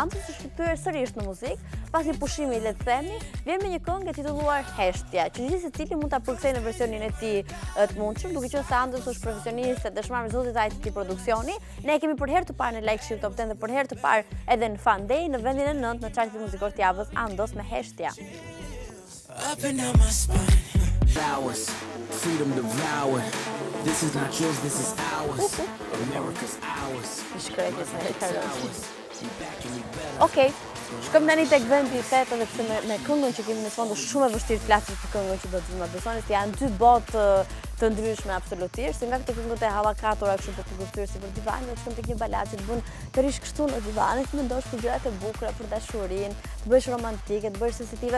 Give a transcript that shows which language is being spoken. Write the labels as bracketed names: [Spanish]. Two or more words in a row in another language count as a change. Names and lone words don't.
[Albanian] Andos është kthyer sërish në muzikë, pas një pushimi le të themi, vjen me një këngë e titulluar Heshtja, që gjithë secili mund ta përkthejë në versionin e tij të mundshëm, duke qenë se Andos është profesionist e dëshmar me zotit ai të këtij produksioni. Ne e kemi për herë të parë në Shqip Top 10 dhe për herë të parë edhe në FunDay në vendin e 9 në chartin muzikor të javës Andos me Heshtja. [English] Up and down my spine. Flowers, freedom devoured. This is not yours, this is ours. America's ours. [Albanian] Okej, shkëm tani tek vendi i tetë edhe pse me këngën që kemi në fund është shumë e vështirë të flasim për këngën që do të më besoni se janë dy botë të ndryshme absolutisht, nga këto këngët e hallakatura kështu për të kuptuar si për divanin, shkëm tek një baladë që të bën të rish kështu në divan, të mendosh për gjërat e bukura, për dashurinë, të bësh romantike, të bësh sensitive.